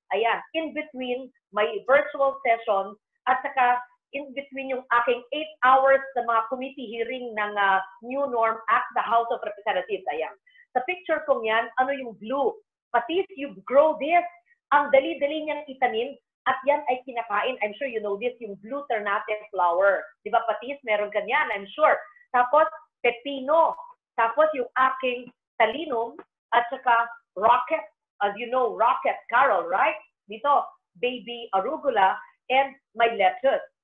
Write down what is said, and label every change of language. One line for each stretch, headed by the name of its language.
English: Ayan, in between my virtual session
Filipino: at saka
English: in between yung aking 8 hours sa mga committee hearing ng New Norm Act, the House of Representatives.
Filipino: Ayan. Sa picture kong yan, ano yung blue? Patis,
English: you grow this.
Filipino: Ang dali-dali niyang itanim at yan ay kinakain.
English: I'm sure you know this, yung blue ternate flower.
Filipino: Di ba, Patis, meron ka yan,
English: I'm sure.
Filipino: Tapos, pepino. Tapos, yung aking talinum at saka rocket.
English: As you know, rocket, Carol, right? Dito, baby arugula and my lettuce.